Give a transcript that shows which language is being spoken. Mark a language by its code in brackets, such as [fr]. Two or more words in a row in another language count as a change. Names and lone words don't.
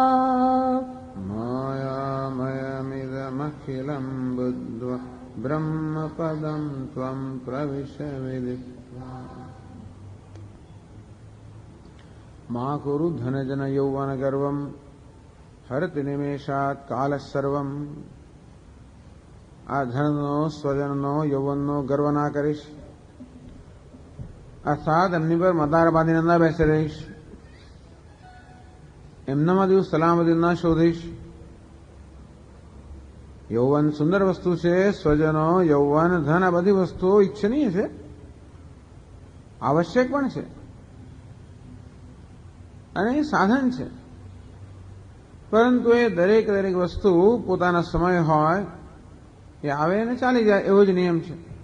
[sa] मायामयमिदमखिलं बुद्ध्वा ब्रह्मपदं त्वं प्रविश विदित्वा मा कुरु धनजन यौवन गर्वं हरति निमेषात् कालः सर्वम् [gu] આ ધનનો સ્વજનનો યૌવનનો ગર્વ ના કરીશ, અર્થાત એમની પર મદાર બાંધીને ન બેસી રહીશ, એમનામાં જેવું સલામતી ન શોધીશ. યૌવન સુંદર વસ્તુ છે, સ્વજનો યૌવન ધન આ બધી વસ્તુઓ ઈચ્છનીય છે, આવશ્યક પણ છે અને એ સાધન છે, પરંતુ એ દરેક વસ્તુ પોતાના સમય હોય એ આવે અને ચાલી જાય એવો જ નિયમ છે.